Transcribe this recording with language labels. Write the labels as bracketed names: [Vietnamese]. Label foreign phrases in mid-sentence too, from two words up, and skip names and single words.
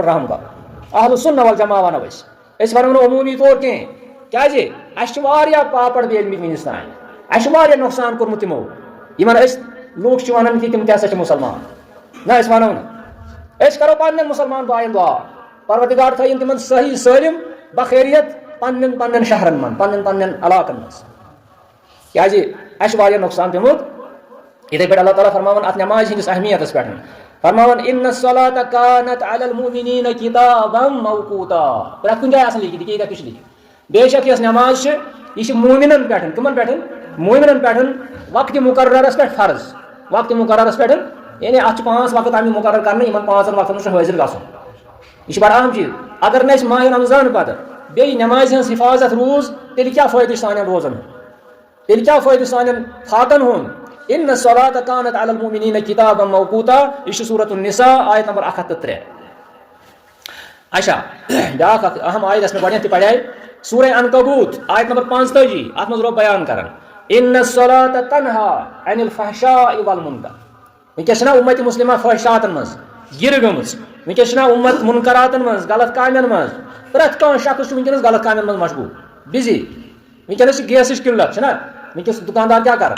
[Kashmiri] رحم کرُن [Arabic] اہل السنہ والجماع [Kashmiri] ونو أسۍ ونو نہٕ عموٗمی طور کینٛہہ کیازِ اَسہِ چھِ واریاہ پاپڑ بیلمٕتۍ وٕنیُس تانۍ اَسہِ چھُ واریاہ نۄقصان کوٚرمُت تِمو یِمن أسۍ لوٗکھ چھِ ونان کہِ تِم تہِ ہسا چھِ مُسلمان نہ أسۍ ونو نہٕ أسۍ کرو پننٮ۪ن مُسلمان بایَن دعا پروردگار تھٲیِن تِمن صحیح سٲلِم بخیریت پننٮ۪ن شہرن منٛز پننٮ۪ن علاقن منٛز کیازِ اَسہِ چھُ واریاہ نۄقصان پیوٚمُت یِتھٕے پٲٹھۍ اللہ تعالیٰ فرماوان اتھ نٮ۪مازِ ہٕنٛدِس اہمیتس پٮ۪ٹھ فرماوان [Arabic] ان الصلاۃ کانت علی المؤمنین کتابا موقوتا [Kashmiri] پرٛٮ۪تھ کُنہِ جایہِ آسان لیکھِتھ ییٚکیٛاہ ییٚتٮ۪تھ تہِ چھُ لیکھِتھ بے شک یۄس نٮ۪ماز چھِ یہِ چھِ موٗمِنن پٮ۪ٹھ کٕمن پٮ۪ٹھ موٗمِنن پٮ۪ٹھ وقتِ مُقررس پٮ۪ٹھ فرض وقتِ مُقررس پٮ۪ٹھ یعنی اتھ چھِ 5 وقت آمٕتۍ مُقرر کرنہٕ یِمن 5 وقتن منٛز چھُ حٲضِر گژھُن یہِ چھُ بڑٕ اہم چیٖز اگر نہٕ اَسہِ ماہِ رمضان پتہٕ بیٚیہِ نٮ۪مازِ ہٕنٛز حفاظت روٗز تیٚلہِ کیٛاہ فٲیدٕ چھُ سانٮ۪ن روزن ہُنٛد تیٚلہِ کیٛاہ فٲیدٕ سانٮ۪ن فاتن ہُنٛد [Arabic] ان الصلاۃ کانت علی المؤمنین کتابا موقوتا [Kashmiri] یہِ چھُ سورۃ النساء آیت نمبر 103 اچھا بیاکھ اکھ اہم آیت یۄس مےٚ گۄڈنیتھ تہِ پرے سورہ عنکبوت آیت نمبر 45 اتھ منٛز رۄب بیان کران [Arabic] ان الصلاۃ تنہا عن الفحشاء والمنکر [Kashmiri] وٕنکیٚس چھِنہ اُمتِ مُسلمہ فحشاتن منٛز گِرٕ گٔمٕژ وٕنکیٚس چھِنہ اُمت مُنکراتن منٛز غلط کامٮ۪ن منٛز پرٛٮ۪تھ کانٛہہ شخص چھُ وٕنکیٚنس غلط کامٮ۪ن منٛز مشغوٗل بِزی وٕنکیٚنس چھِ گیسٕچ قِلت چھِنہ وٕنکیٚس دُکاندار کیٛاہ کران